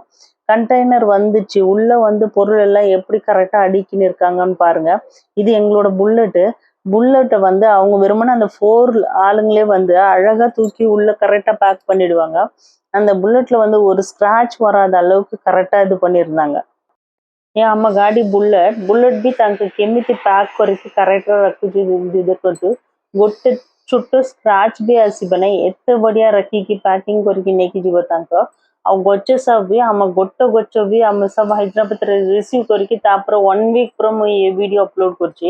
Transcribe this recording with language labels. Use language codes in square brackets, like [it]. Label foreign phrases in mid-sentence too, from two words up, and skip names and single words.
[ta] கண்டெய்னர் வந்துச்சு, உள்ளே வந்து பொருள் எல்லாம் எப்படி கரெக்டாக அடுக்கின்னு இருக்காங்கன்னு பாருங்கள். இது எங்களோட புல்லட்டை வந்து அவங்க வெறுமனே அந்த 4 ஆளுங்களே வந்து அழகாக தூக்கி உள்ளே கரெக்டாக பேக் பண்ணிடுவாங்க. அந்த புல்லட்டில் வந்து ஒரு ஸ்க்ராட்ச் வராத அளவுக்கு கரெக்டாக இது பண்ணியிருந்தாங்க. [or] ଆମ ଗାଡ଼ି ବୁଲେଟ୍ ବି ତାଙ୍କୁ କେମିତି ପ୍ୟାକ୍ କରିକି କରେକ୍ଟରେ ରଖୁଛି ଦେଖନ୍ତୁ, ଗୋଟେ ଛୋଟ ସ୍କ୍ରାଚ୍ ବି ଆସିବ ନାହିଁ, ଏତେ ବଢ଼ିଆ ରଖିକି ପ୍ୟାକିଂ କରିକି ନେଇକି ଯିବ ତାଙ୍କ। ଆଉ ଗଛ ସବୁ ବି ଆମ ଗୋଟେ ଗଛ ବି ଆମେ ସବୁ ହାଇଦ୍ରାବାଦରେ ରିସିଭ୍ କରିକି ତାପରେ 1 week ପରେ ମୁଁ ଏ ଭିଡ଼ିଓ ଅପଲୋଡ଼ କରୁଛି।